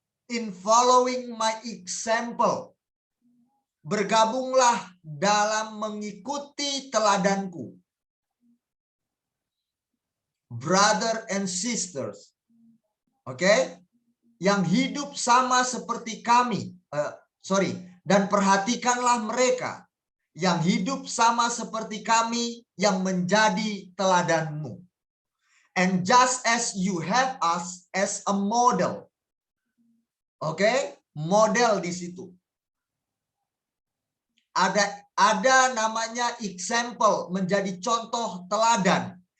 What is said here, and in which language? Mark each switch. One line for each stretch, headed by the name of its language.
English: In following my example.
Indonesian: Bergabunglah dalam mengikuti teladanku.
English: Brother and sisters. Oke,
Indonesian: yang hidup sama seperti kami. Dan perhatikanlah mereka yang hidup sama seperti kami yang menjadi teladanmu.
English: And just as you have us as a model.
Indonesian: Oke, model di situ. Ada namanya example, menjadi contoh teladan.